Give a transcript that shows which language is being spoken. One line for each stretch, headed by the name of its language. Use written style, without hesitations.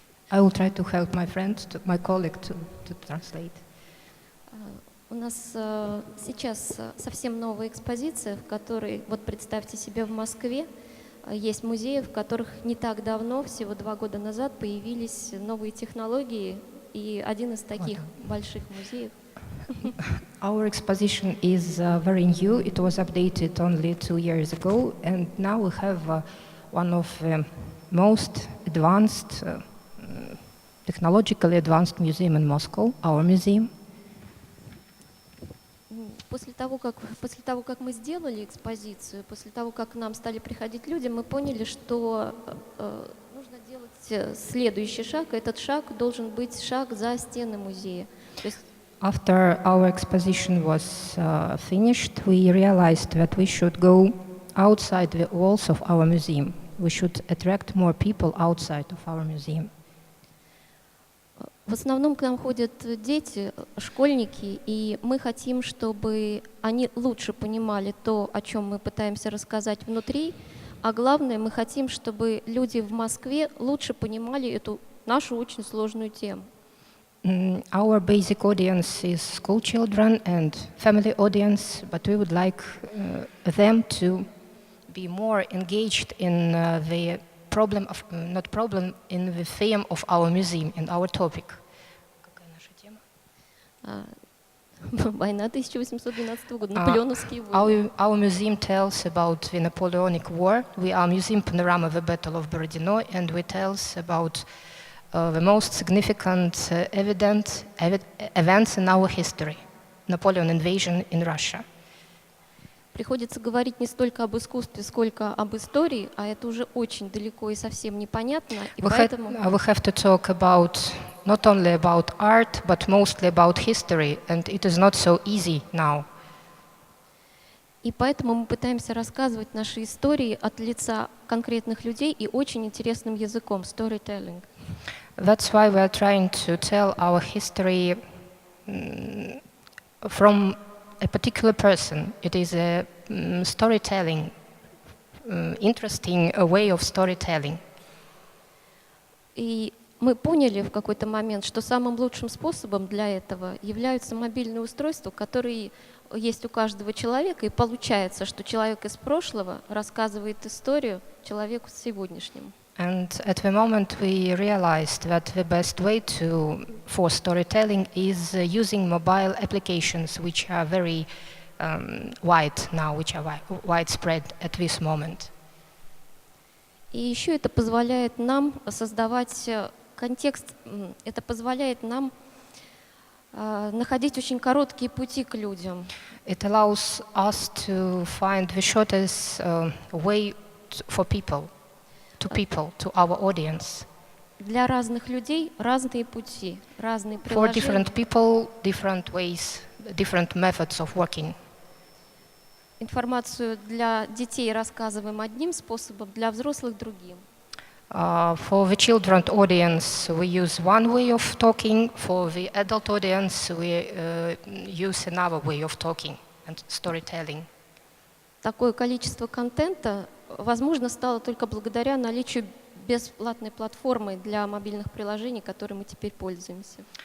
English: I will try to help my friend, my colleague to translate.
Russian: У нас сейчас совсем новая экспозиция, в которой, вот представьте себе, в Москве есть музеи, в которых не так давно, всего 2 года назад, появились новые технологии, и один из таких больших музеев.
English: Our exposition is very new. It was updated only 2 years ago, and now we have one of the most advanced, technologically advanced museum in Moscow, our museum.
Russian: После того, как мы сделали экспозицию, после того, как к нам стали приходить люди, мы поняли, что нужно делать следующий шаг. Этот шаг должен быть шаг за стены музея. То есть
English: After our exposition was finished, we realized that we should go outside the walls of our museum. We should attract more people outside of our museum.
Russian: В основном к нам ходят дети, школьники, и мы хотим, чтобы они лучше понимали то, о чем мы пытаемся рассказать внутри, а главное, мы хотим, чтобы люди в Москве лучше понимали эту нашу очень сложную тему.
English: Our basic audience is school children and family audience, but we would like them to be more engaged in the problem of, not problem, in the theme of our museum and our topic.
Russian: Какая наша тема? Война 1812 года, Наполеоновские войны.
English: Our museum tells about the Napoleonic War. We are Museum Panorama, the Battle of Borodino, and we tells about the most significant events in our history, Napoleon invasion in Russia.
Russian: Приходится говорить не столько об искусстве, сколько об истории, а это уже очень далеко и совсем непонятно, и поэтому...
English: We have to talk about, not only about art, but mostly about history, and it is not so easy now.
Russian: И поэтому мы пытаемся рассказывать наши истории от лица конкретных людей и очень интересным языком, storytelling.
English: That's why we are trying to tell our history from a particular person. It is a storytelling, interesting way of storytelling.
Russian: И мы поняли в какой-то момент, что самым лучшим способом для этого являются мобильные устройства, которые есть у каждого человека, и получается, что человек из прошлого рассказывает историю человеку сегодняшнему.
English: And at the moment we realized that the best way for storytelling is using mobile applications, which are very wide now, which are widespread at this moment.
Russian: И еще это позволяет нам создавать контекст, это позволяет нам находить очень короткие пути к людям.
English: It allows us to find the shortest way for people. to people, to our audience.
Russian: Для разных людей разные пути, разные
English: For
Russian: приложения.
English: different people, different ways, different methods of working.
Russian: Информацию для детей рассказываем одним способом, для взрослых другим.
English: For the children audience, we use one way of talking. For the adult audience, we use another way of talking and storytelling.
Russian: Такое количество контента возможно стало только благодаря наличию бесплатной платформы для мобильных приложений, которой мы теперь пользуемся.